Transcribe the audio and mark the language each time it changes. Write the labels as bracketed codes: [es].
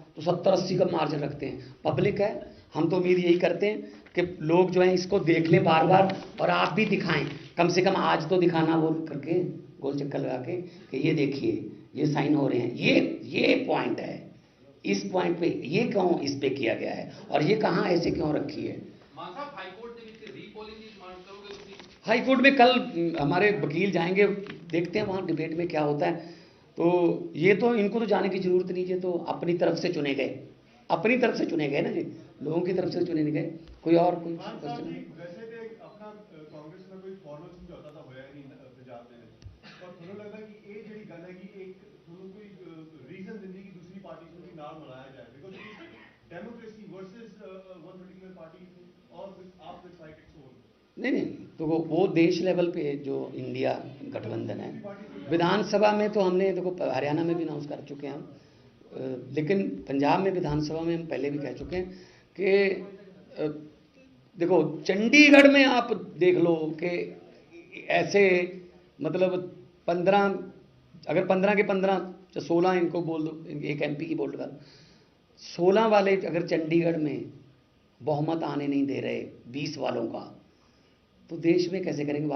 [hi] तो 70-80 का मार्जिन रखते हैं। पब्लिक है, हम तो उम्मीद यही करते हैं कि लोग जो हैं इसको देख लें बार बार, और आप भी दिखाएं, कम से कम आज तो दिखाना बोल करके, गोल चक्कर लगा के कि ये देखिए ये साइन हो रहे हैं, ये पॉइंट है, इस पॉइंट पे ये क्यों इस पे किया गया है और ये कहाँ ऐसे क्यों रखी है। [pa] ਮਾਨ ਸਾਹਿਬ ਹਾਈ ਕੋਰਟ ਦੇ ਵਿੱਚ ਰੀਪੋਲਿੰਗ ਦੀ ਡਿਮਾਂਡ ਕਰੋਗੇ ਤੁਸੀਂ? [hi] हाई कोर्ट में कल हमारे वकील जाएंगे, देखते हैं वहाँ डिबेट में क्या होता है। तो ये तो इनको तो जाने की जरूरत नहीं, ये तो अपनी तरफ से चुने गए, अपनी तरफ से चुने गए ना जी, लोगों की तरफ से चुने नहीं गए। कोई और कोई [pa] ਮਾਨ ਸਾਹਿਬ [en] Question? [pa] ਜੀ ਵੈਸੇ ਤੇ ਆਪਣਾ ਕਾਂਗਰਸ ਨਾਲ ਕੋਈ ਫਾਰਮਲ ਸਮਝੌਤਾ ਤਾਂ ਹੋਇਆ ਹੀ ਨਹੀਂ ਪੰਜਾਬ ਦੇ ਵਿੱਚ, ਪਰ ਤੁਹਾਨੂੰ ਲੱਗਦਾ ਕਿ ਇਹ ਜਿਹੜੀ ਗੱਲ ਹੈ ਕਿ ਇੱਕ ਤੁਹਾਨੂੰ ਕੋਈ ਰੀਜ਼ਨ ਦਿੰਦੀ ਕਿ ਦੂਸਰੀ ਪਾਰਟੀ ਨੂੰ ਵੀ ਨਾਲ ਮਿਲਾਇਆ ਜਾਏ, because [en] Democracy versus one particular party और आप with fight its own. [hi] नहीं, तो वो देश लेवल पे जो इंडिया गठबंधन है, विधानसभा में तो हमने देखो हरियाणा में भी अनाउंस कर चुके हैं हम, लेकिन पंजाब में विधानसभा में हम पहले भी कह चुके हैं कि देखो चंडीगढ़ में आप देख लो कि ऐसे मतलब 15, अगर 15 के 15 या 16 इनको बोल दो, एक MP की बोल कर 16 वाले अगर चंडीगढ़ में बहुमत आने नहीं दे रहे 20 वालों का, तो देश में कैसे करेंगे।